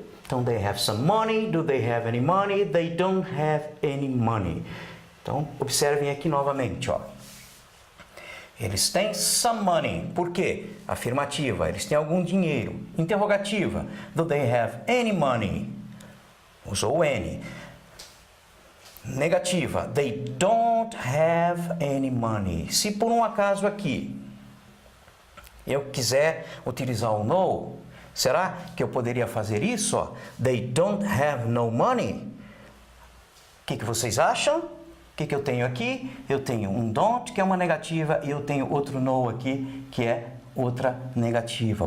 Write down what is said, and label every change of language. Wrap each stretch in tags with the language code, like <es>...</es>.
<en>Então, they have some money. Do they have any money? They don't have any money.</en> <pt>Então, observem aqui novamente, ó. Eles têm some money. Por quê? Afirmativa. Eles têm algum dinheiro. Interrogativa.</pt> <en>Do they have any money?</en> <pt>Usou any. Negativa.</pt> <en>They don't have any money.</en> <pt>Se por um acaso aqui eu quiser utilizar o no, será que eu poderia fazer isso? Ó?</pt> <en>They don't have no money.</en> <pt>O que vocês acham? O que eu tenho aqui? Eu tenho um don't, que é uma negativa, e eu tenho outro no aqui, que é outra negativa.</pt>